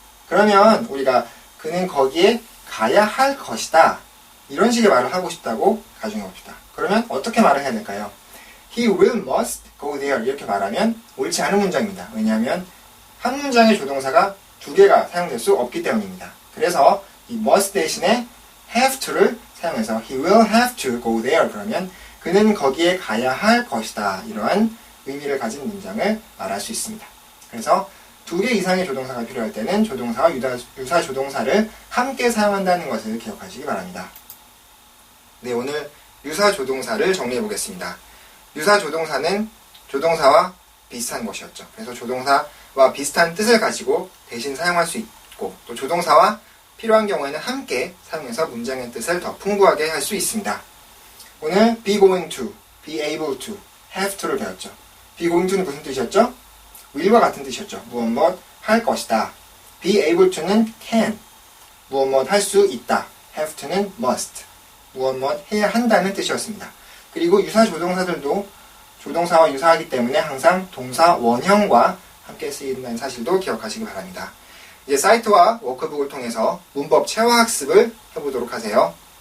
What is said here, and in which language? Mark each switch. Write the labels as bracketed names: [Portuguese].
[Korean] 그러면 우리가 그는 거기에 가야 할 것이다. 이런 식의 말을 하고 싶다고 가정해 봅시다. 그러면 어떻게 말을 해야 될까요? [English] He will must go there. [Korean] 이렇게 말하면 옳지 않은 문장입니다. 왜냐하면 한 문장의 조동사가 두 개가 사용될 수 없기 때문입니다. 그래서 이 must 대신에 have to를 사용해서 [English] he will have to go there. [Korean] 그러면 그는 거기에 가야 할 것이다. 이러한 의미를 가진 문장을 말할 수 있습니다. 그래서 두 개 이상의 조동사가 필요할 때는 조동사와 유사 조동사를 함께 사용한다는 것을 기억하시기 바랍니다. 네, 오늘 유사 조동사를 정리해 보겠습니다. 유사 조동사는 조동사와 비슷한 것이었죠. 그래서 조동사와 비슷한 뜻을 가지고 대신 사용할 수 있고 또 조동사와 필요한 경우에는 함께 사용해서 문장의 뜻을 더 풍부하게 할 수 있습니다. 오늘 be going to, be able to, have to를 배웠죠. be going to는 무슨 뜻이었죠? will과 같은 뜻이었죠. 무엇 할 것이다. be able to는 can, 무엇 할 수 있다. have to는 must, 무엇 해야 한다는 뜻이었습니다. 그리고 유사 조동사들도 조동사와 유사하기 때문에 항상 동사 원형과 함께 쓰인다는 사실도 기억하시기 바랍니다. 이제 사이트와 워크북을 통해서 문법 체화 학습을 해보도록 하세요.